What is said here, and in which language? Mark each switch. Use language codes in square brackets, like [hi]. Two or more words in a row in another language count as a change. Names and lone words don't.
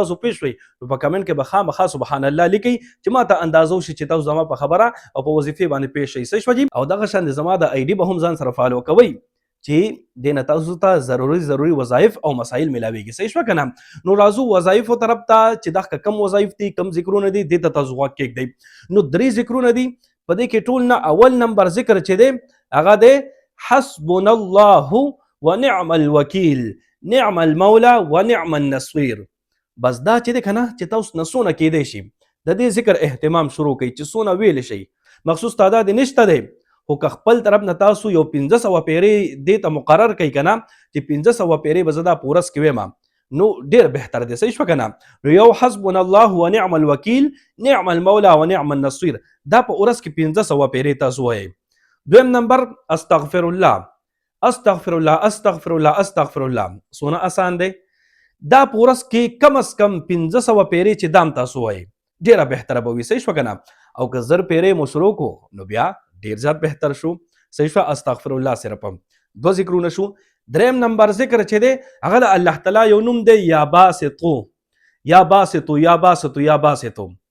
[ps] تاسو پوه شوئ نو په کمنټ کې به خامخا [ar] سبحان الله [ps] لیکئ چې ما ته اندازه وشي چې تاسو زما په خبره او په وظیفې باندې پوه شئ صحیح شوه جي او دغه شان زما د آی ډي به هم ځان سره فالو کوئ چې دې نه تاسو ته ضروري وظایف او مسایل ملاویږي صحیح شوه که نه نو راځو وظایفو طرف ته چې دا کم وظایف دي کم ذکرونه دي دې ته تاسو غوږ کېږدئ نو درې ذکرونه دي په دې کې ټول نه اول نمبر ذکر چې دی هغه دی [ar] حسبنا الله ونعم الوکیل نعم المولا ونعم النصير [ps] بس دا چې دی که نه چې تاسو نه څونه کېدی شي د دې ذکر اهتمام شروع کړئ چې څونه ویلی شئ مخصوص تعداد نشته دی خو که خپل طرف نه تاسو یو 1500 پیرې دې ته مقرر کوي که نه چې 1500 پیرې به زه دا په ورځ کې ویم نو ډېر بهتر دی صحیح شوه که نه نو یو [ar] حسبنا الله ونعم الوکیل نعم المولا ونعم النصير [ps] دا په ورځ کې 1500 پیرې تاسو وایئ دویم نمبر [ar] استغفر الله استغفر الله استغفر الله استغفر الله [ps] څونه اسان دی دا په ورځ کې کم از کم 1500 پیرې چې دام تاسو وایئ ډېره بهتره به وي صحیح شوه که نه او که 1000 پیرې مو شروع کړو نو بیا ډیر زیات بهتر شو صحیح شوه [ar] استغفر الله [ps] صرف دو ذکرونه شو دریم نمبر ذکر چې دی هغه د الله تعالی یو نوم دی [ar] یا باسطو یا باسطو یا باسطو یا باسطو